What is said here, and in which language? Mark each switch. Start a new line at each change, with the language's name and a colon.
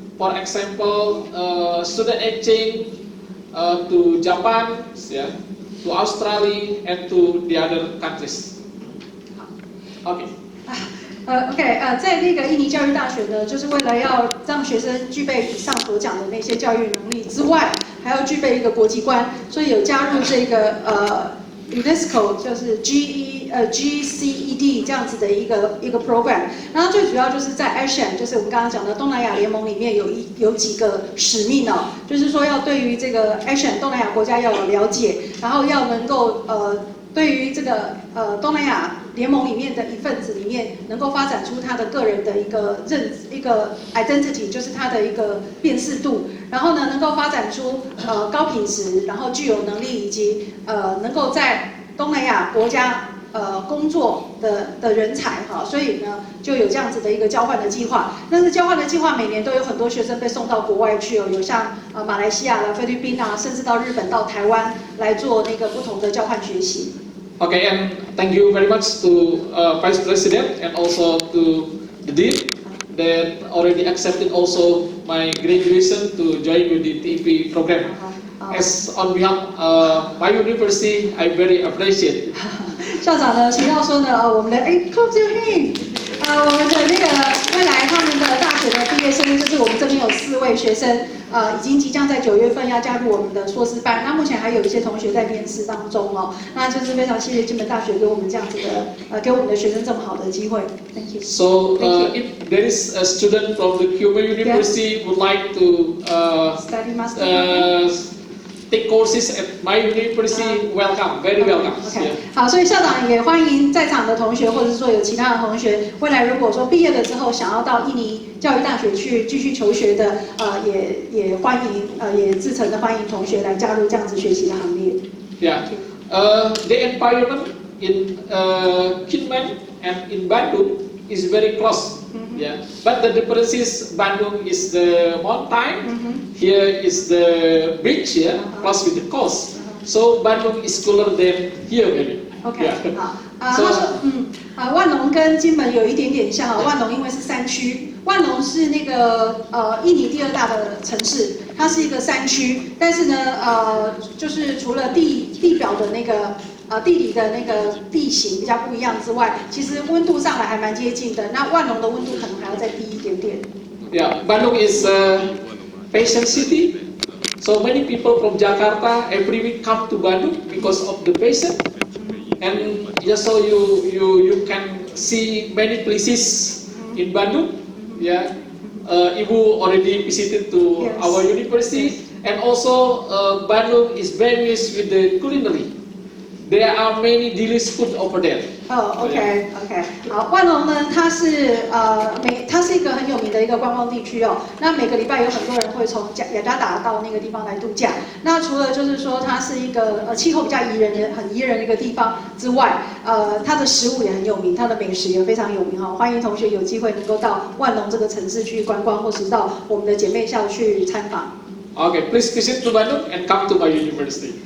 English: For example, student exchange to Japan, yeah, to Australia, and to the other countries. Okay.
Chinese: OK， 在那个印尼教育大学呢，就是为了要让学生具备以上所讲的那些教育能力之外，还要具备一个国际观，所以有加入这个UNESCO 就是 GCED 这样子的一个 program。然后最主要就是在 ASEAN， 就是我们刚刚讲的东南亚联盟里面有几个使命哦，就是说要对于这个 ASEAN 东南亚国家要有了解，然后要能够对于这个东南亚联盟里面的一份子里面，能够发展出他的个人的一个identity， 就是他的一个辨识度，然后呢，能够发展出高品质，然后具有能力以及能够在东南亚国家工作的人才哈，所以呢就有这样子的一个交换的计划。但是交换的计划每年都有很多学生被送到国外去哦，有像马来西亚啦、菲律宾啊，甚至到日本、到台湾来做那个不同的交换学习。
English: Okay, and thank you very much to Vice President and also to the Dean that already accepted also my graduation to join with the TEP program. As on behalf of my university, I very appreciate.
Chinese: 校长呢提到说呢，我们的
English: Clap your hand，
Chinese: 我们的那个未来他们的大学的毕业生，就是我们这边有4位学生，已经即将在9月份要加入我们的硕士班。那目前还有一些同学在面试当中哦。那就是非常谢谢金门大学给我们这样子的，给我们的学生这么好的机会。
English: Thank you. So if there is a student from the Cuba University would like to study master. Take courses at my university. Welcome, very welcome.
Chinese: OK， 好，所以校长也欢迎在场的同学，或者是说有其他的同学，未来如果说毕业了之后想要到印尼教育大学去继续求学的，也欢迎，也至诚的欢迎同学来加入这样子学习的行列。
English: Yeah, the environment in Kinmen and in Bandung is very close. Yeah, but the difference is Bandung is the mountain, here is the beach, yeah, close with the coast. So Bandung is cooler than here maybe. OK， Yeah.
Chinese: 好，他说，万隆跟金门有一点点像啊。万隆因为是山区，万隆是那个印尼第2大的城市，它是一个山区，但是呢，就是除了地表的那个地理的那个地形比较不一样之外，其实温度上来还蛮接近的。那万隆的温度可能还要再低一点点。
English: Yeah, Bandung is a fashion city. So many people from Jakarta every week come to Bandung because of the fashion. And just so you can see many places in Bandung. Yeah, Ibu already visited to our university, and also Bandung is famous with the culinary. There are many delicious food over there.
Chinese: OK， 好，万隆呢，它是一个很有名的一个观光地区哦。那每个礼拜有很多人会从雅加达到那个地方来度假。那除了就是说它是一个气候比较很宜人的一个地方之外，它的食物也很有名，它的美食也非常有名哈。欢迎同学有机会能够到万隆这个城市去观光，或是到我们的姐妹校去参访。
English: Okay, please visit to Bandung and come to my university.